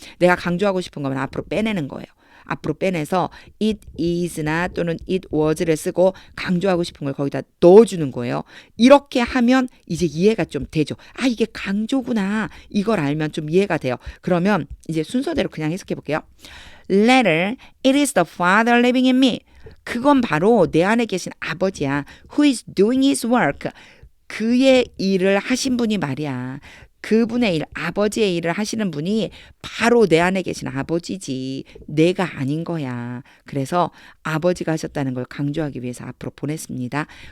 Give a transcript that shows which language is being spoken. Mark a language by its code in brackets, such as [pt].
[ko] 내가 강조하고 싶은 거면 앞으로 빼내는 거예요. 앞으로 빼내서 it is나 또는 it was를 쓰고 강조하고 싶은 걸 거기다 넣어주는 거예요. 이렇게 하면 이제 이해가 좀 되죠. 이게 강조구나. 이걸 알면 좀 이해가 돼요. 그러면 이제 순서대로 그냥 해석해 볼게요. [en] Letter, it is the father living in me. [ko] 그건 바로 내 안에 계신 아버지야. [en] Who is doing his work. [ko] 그의 일을 하신 분이 말이야. 그분의 일, 아버지의 일을 하시는 분이 바로 내 안에 계신 아버지지. 내가 아닌 거야. 그래서 아버지가 하셨다는 걸 강조하기 위해서 앞으로 보냈습니다.